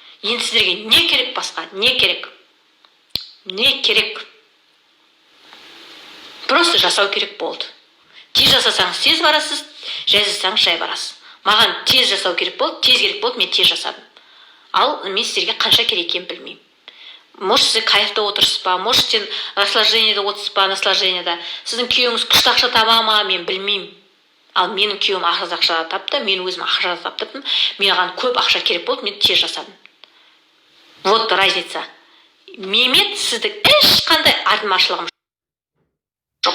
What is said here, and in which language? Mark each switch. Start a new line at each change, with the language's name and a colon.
Kazakh: Енді сіздерге не керек басқа? Не керек? Не керек?
Russian: Просто
Kazakh: жасау керек болды. Тез жасасаңыз тез барасыз, жай жасасаңыз жай барасыз. Маған тез жасау керек болды, мен тез жасадым. Ал мен сіздерге қанша керек екенін білмеймін.
Russian: Может,
Kazakh: сіз кайфта отырсыз ба,
Russian: может,
Kazakh: сен наслаждениеде отырсыз ба, наслаждениеде. Сіздің күйеуіңіз күшті ақша таба ма, мен білмеймін. Ал менің күйеуім аз ақша тапты, мен өзім ақша таптым. Маған көп ақша керек болды, мен тез жасадым.
Russian: Вот разница.
Kazakh: Мемет сіздің ешқандай айырмашылығым жоқ.